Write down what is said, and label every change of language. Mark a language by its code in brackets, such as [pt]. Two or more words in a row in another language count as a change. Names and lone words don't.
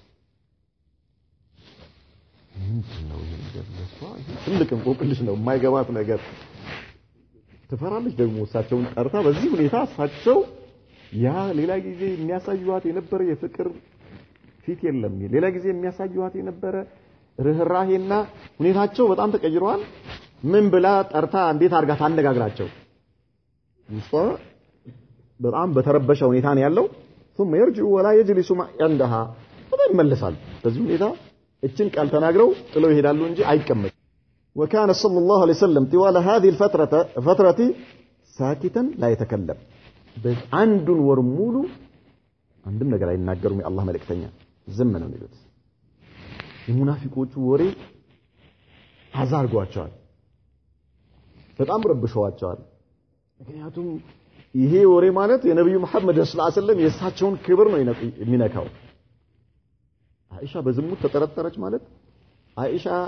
[am] ነው ይሄ ነገር ለሷ ትልቅ እንቆቅልሽ ነው የማይገባት ነገር ትፈራለች ደግሞ እሳቸውን ጠርታ በዚህ ሁኔታ እሳቸው ያ ሌላ ጊዜ የሚያሳዩዋት የነበረ የፍቅር ፊት የለም ሌላ ጊዜ የሚያሳዩዋት የነበረ ርህራሄና ሁኔታቸው በጣም ተቀይሯል ምን ብላ ጠርታ እንዴት አርጋ ታነጋግራቸው እሷ በጣም በተረበሸ ሁኔታ ነው ያለው ثم [ar] يرجع ولا يجلس عندها [am] ይመለሳል በዚህ ሁኔታ እችን ቃል ተናግረው ጥለው ይሄዳሉ እንጂ አይቀመጥ [ar] وكان صلى الله عليه وسلم طوال هذه الفترة ساكتا لا يتكلم [am] በአንዱን ወር ሙሉ አንድም ነገር አይናገሩም የአላህ መልእክተኛ ዝም ነው የሚሉት የሙናፊቆቹ ወሬ አዛርጓቸዋል በጣም ረብሸዋቸዋል ምክንያቱም ይሄ ወሬ ማለት የነብዩ መሐመድ [ar] صلى الله عليه وسلم [am] የእሳቸውን ክብር ነው የሚነካው አይሻ በዝሙት ተጠረጠረች ማለት አይሻ